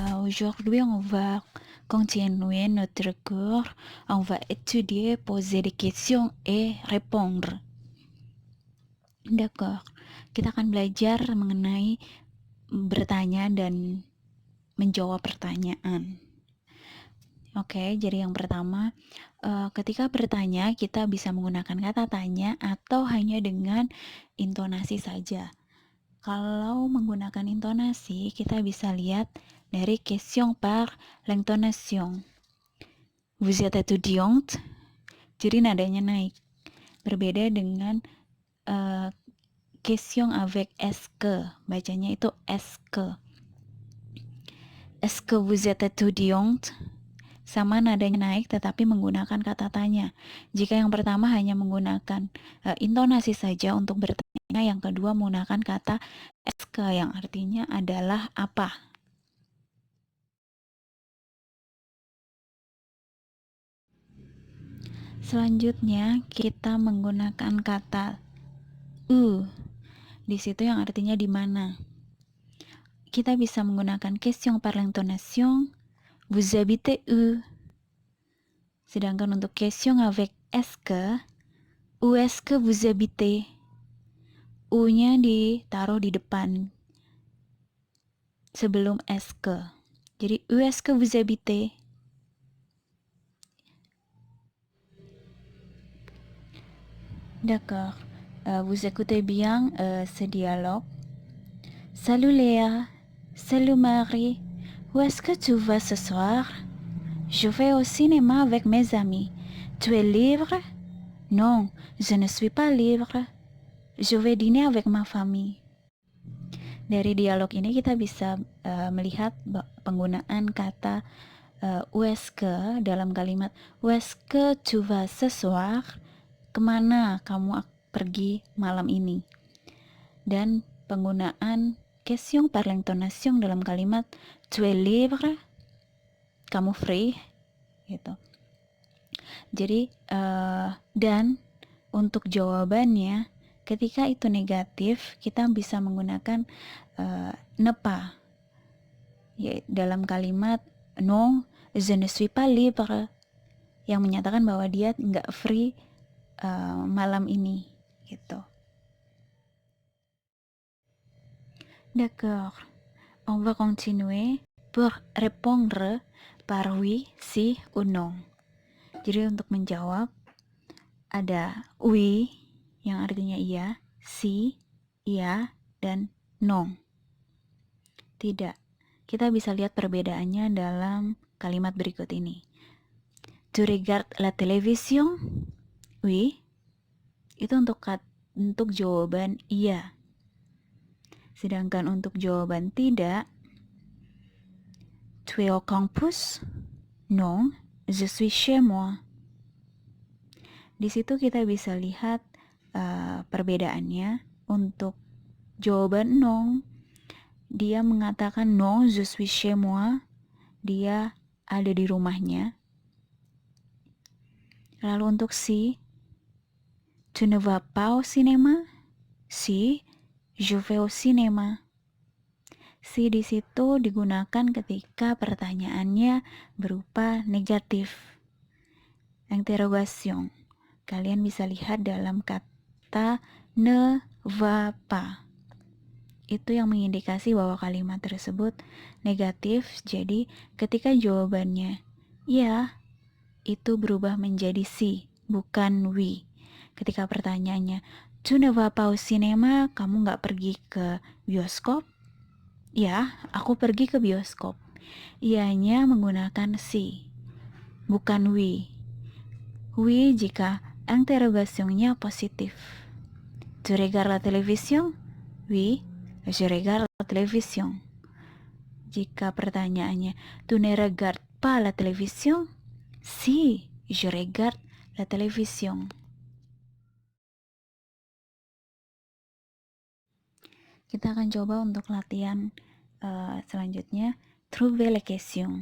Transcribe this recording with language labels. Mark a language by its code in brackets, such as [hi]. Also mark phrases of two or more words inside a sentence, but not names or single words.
[fr] Aujourd'hui, on va continuer notre cours. On va étudier, poser des questions et répondre. D'accord. [id] Kita akan belajar mengenai bertanya dan menjawab pertanyaan. Oke, jadi yang pertama, ketika bertanya kita bisa menggunakan kata tanya atau hanya dengan intonasi saja. Kalau menggunakan intonasi, kita bisa lihat dari [fr] question par l'intonation. Vous êtes étudiante, [id] jadi nadanya naik. Berbeda dengan [fr] question avec est-ce que, [id] bacanya itu [fr] est-ce que. Est-ce que vous êtes étudiante? [id] Sama nadanya naik tetapi menggunakan kata tanya. Jika yang pertama hanya menggunakan intonasi saja untuk bertanya, yang kedua menggunakan kata [fr] est-ce que [id] yang artinya adalah apa. Selanjutnya kita menggunakan kata di situ yang artinya di mana. Kita bisa menggunakan [fr] question par l'intonation, vous habitez où? [id] Sedangkan untuk [fr] question avec est-ce que, où est-ce que vous habitez? [id] U-nya ditaruh di depan sebelum [fr] est-ce que. Jadi où est-ce que vous habitez? D'accord. Vous écoutez bien ce dialogue. Salut Léa. Salut Marie. Où est-ce que tu vas ce soir? Je vais au cinéma avec mes amis. Tu es libre? Non, je ne suis pas libre. Je vais dîner avec ma famille. [id] Dari dialog ini kita bisa melihat penggunaan kata [fr] où est-ce que [id] dalam kalimat [fr] où est-ce que tu vas ce soir? [id] Kemana kamu pergi malam ini? Dan penggunaan [fr] question par l'intonation [id] dalam kalimat [fr] tu es libre, [id] kamu free gitu. Jadi dan untuk jawabannya ketika itu negatif kita bisa menggunakan [fr] ne pas [id] ya, dalam kalimat [fr] non je ne suis pas libre [id] yang menyatakan bahwa dia nggak free malam ini gitu. [fr] D'accord. On va continuer pour répondre par oui, si ou non. [id] Jadi untuk menjawab ada oui yang artinya iya, si, iya, dan non. Tidak. Kita bisa lihat perbedaannya dalam kalimat berikut ini. [fr] Tu regardes la télévision? Oui. [id] Itu untuk jawaban iya. Sedangkan untuk jawaban tidak, [fr] tu es au campus? Non, je suis chez moi. [id] Di situ kita bisa lihat perbedaannya. Untuk jawaban non, dia mengatakan [fr] non, je suis chez moi. [id] Dia ada di rumahnya. Lalu untuk si, [fr] tu ne vas pas au cinéma? Si, je vais au cinéma. [id] Si di situ digunakan ketika pertanyaannya berupa negatif. Interrogation. Kalian bisa lihat dalam kata [fr] ne va pas. [id] Itu yang mengindikasi bahwa kalimat tersebut negatif. Jadi ketika jawabannya ya, itu berubah menjadi si, bukan oui. Ketika pertanyaannya [fr] tu ne vas pas au cinéma, [id] kamu nggak pergi ke bioskop? Ya, aku pergi ke bioskop. Ianya menggunakan si, bukan oui. Oui jika interrogationnya positif. [fr] Tu regardes la télévision? Oui, je regarde la télévision. [id] Jika pertanyaannya [fr] tu ne regardes pas la télévision? Si, je regarde la télévision. [id] Kita akan coba untuk latihan selanjutnya. [fr] Trouver les questions.